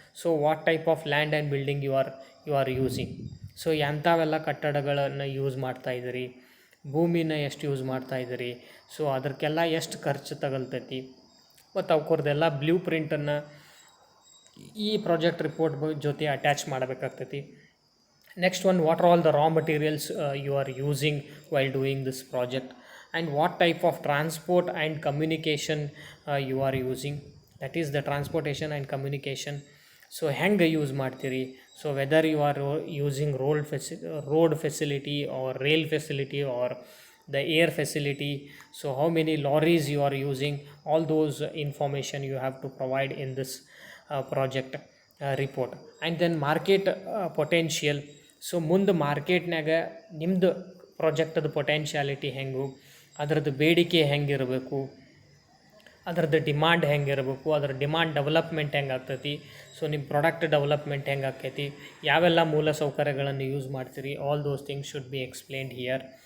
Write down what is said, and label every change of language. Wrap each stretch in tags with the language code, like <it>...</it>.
<en>So what type of land and building you are using.</en> <kn>So ಎಂಥವೆಲ್ಲ ಕಟ್ಟಡಗಳನ್ನು use ಮಾಡ್ತಾಯಿದ್ದೀರಿ, ಭೂಮಿನ ಎಷ್ಟು use ಮಾಡ್ತಾಯಿದ್ದೀರಿ, so ಅದಕ್ಕೆಲ್ಲ ಎಷ್ಟು ಖರ್ಚು ತಗಲ್ತೈತಿ, ಮತ್ತು ಅವ್ರದ್ದೆಲ್ಲ ಬ್ಲೂ ಪ್ರಿಂಟನ್ನು ಈ ಪ್ರಾಜೆಕ್ಟ್ ರಿಪೋರ್ಟ್ ಜೊತೆ attach ಮಾಡಬೇಕಾಗ್ತೈತಿ.</kn> <en>Next one, what are all the raw materials you are using while doing this project and what type of transport and communication you are using. That is the transportation and communication.</en> <kn>So ಹೆಂಗೆ use ಮಾಡ್ತೀರಿ,</kn> <en>So whether you are using road facility or rail facility or the air facility, so how many lorries you are using, all those information you have to provide in this project report. And then market potential.</en> <kn>So ಮುಂದೆ ಮಾರ್ಕೆಟ್ನಾಗ ನಿಮ್ಮದು ಪ್ರಾಜೆಕ್ಟದ potentiality ಹೆಂಗೆ, ಅದರದ್ದು ಬೇಡಿಕೆ ಹೆಂಗಿರಬೇಕು, ಅದರದ್ದು demand ಹೆಂಗಿರಬೇಕು, ಅದರ demand development ಹೆಂಗೆ ಆಗ್ತೈತಿ, ಸೊ ನಿಮ್ಮ ಪ್ರಾಡಕ್ಟ್ ಡೆವಲಪ್ಮೆಂಟ್ ಹೆಂಗೆ ಆಕೈತಿ, ಯಾವೆಲ್ಲ ಮೂಲ ಸೌಕರ್ಯಗಳನ್ನು ಯೂಸ್ ಮಾಡ್ತೀರಿ,</kn> <en>All those things should be explained here.</en>